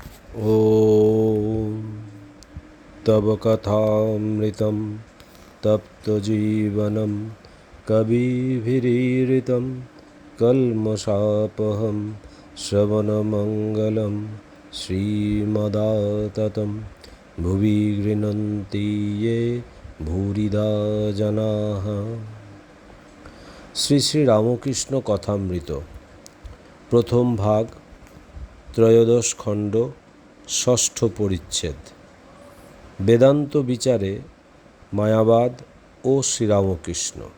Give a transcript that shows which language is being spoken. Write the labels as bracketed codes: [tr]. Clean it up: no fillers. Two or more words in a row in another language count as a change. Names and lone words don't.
[sa] ॐ तव कथामृतं तप्तजीवनं कविभिरीरितं कल्मषापहं श्रवणमङ्गलं श्रीमदाततं भुवि गृह्णन्ति ये भूरिदा जनाः। [bn] শ্রী শ্রী রামকৃষ্ণ কথামৃত প্রথম ভাগ, ত্রয়োদশ খণ্ড, ষষ্ঠ পরিচ্ছেদ। বেদান্ত বিচারে মায়াবাদ ও শ্রীরামকৃষ্ণ।